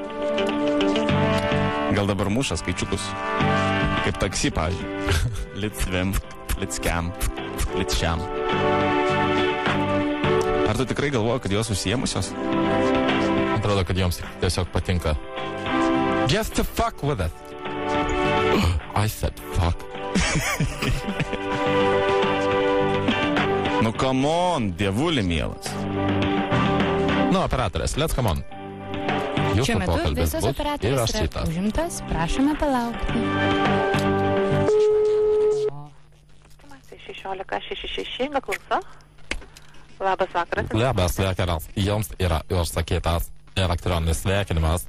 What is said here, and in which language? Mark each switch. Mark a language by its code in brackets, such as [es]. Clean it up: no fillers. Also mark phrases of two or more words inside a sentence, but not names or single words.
[lt] Gal dabar muša skaičiukus. Kaip taksi, pavyzdžiui. Litzvim, litskiam, litšiam. Ar tu tikrai galvoji, kad jos susiemusios? Atrodo, kad joms tiesiog patinka. [en] Just to fuck with it. I said fuck. Nu, come on, [lt] dievuli mielas. Nu, operatorės, [en] let's come on. [lt] Šiuo Jūsų metu pokalbis visas bus ir operatorius aš yra šitas. užimtas. Prašome palaukti. 1666, klausa. Labas vakaras. Labas vakaras. Jums yra užsakytas elektroninis sveikinimas.